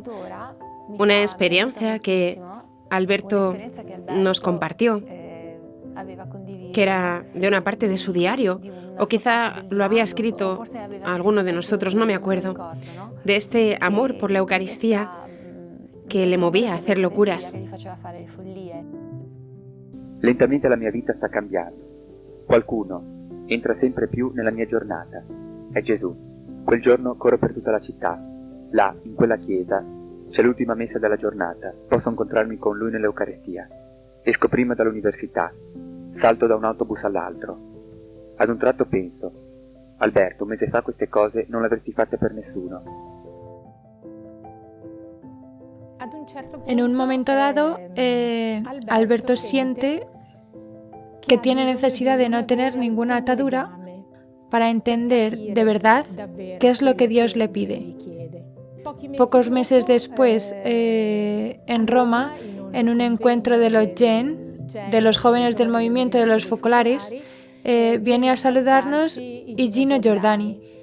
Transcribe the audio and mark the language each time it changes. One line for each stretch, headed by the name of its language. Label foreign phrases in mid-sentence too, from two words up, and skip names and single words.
Spanish: Una experiencia que Alberto nos compartió, que era de una parte de su diario, o quizá lo había escrito a alguno de nosotros, no me acuerdo, de este amor por la Eucaristía que le movía a hacer locuras.
Italian: Lentamente la mia vita sta cambiando. Qualcuno entra sempre più nella mia giornata. È Gesù. Quel giorno corro per tutta la città. Là, in quella chiesa, c'è l'ultima messa della giornata. Posso incontrarmi con lui nell'Eucaristia. Esco prima dall'università. Salto da un autobus all'altro. Ad un tratto penso: Alberto, un mese fa queste cose non le avresti fatte per nessuno.
Spanish: En un momento dado, Alberto siente que tiene necesidad de no tener ninguna atadura para entender de verdad qué es lo que Dios le pide. Pocos meses después, en Roma, en un encuentro de los Gen, de los jóvenes del movimiento de los focolares, viene a saludarnos y Gino Giordani.